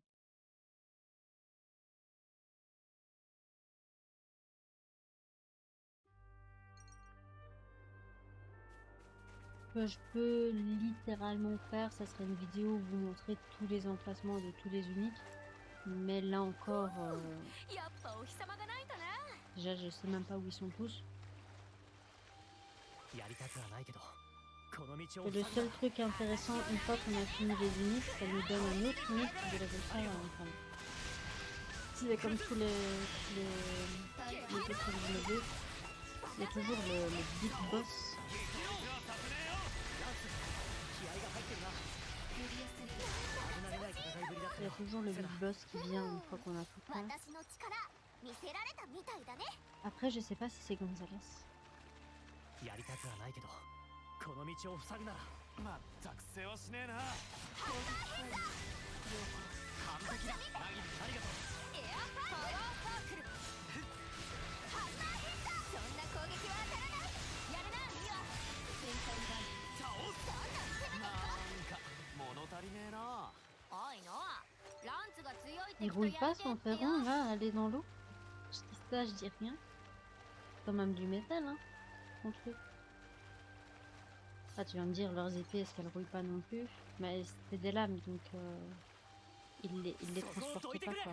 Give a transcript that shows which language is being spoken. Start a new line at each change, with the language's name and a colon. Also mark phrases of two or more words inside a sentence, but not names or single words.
French: Ce que je peux littéralement faire, ça serait une vidéo où vous montrer tous les emplacements de tous les uniques. Mais là encore, déjà je sais même pas où ils sont tous.
Japanese: やりたくはないけど、この道を
French: Et le seul truc intéressant, une fois qu'on a fini les uniques, ça nous donne un autre unique de level 5 à enfin, c'est comme tous les autres niveaux. Il y a toujours le
English: big boss.
French: Il y a toujours le
English: big boss
French: qui vient une fois qu'on a tout fait. Après, je sais pas si c'est Gonzalez.
Japanese: やりたくはないけど、この道を塞ぐなら、まったく世話しねえな。完璧だ。ありがとう。エアパワーサークル。ハンマーヘッダー。そんな攻撃は当たらない。やるな、ミワ。戦艦が倒す。そんな攻めなんか物足りねえな。おいノア、ランツが強いって。
French: Il roule pas son ferron là, aller dans l'eau. Je dis ça, je dis rien. C'est quand même du métal, hein. Son truc. Ah, tu vas me dire, leurs épées, est-ce qu'elles roulent pas non plus? Mais c'est des lames, donc ils les transportent pas, quoi.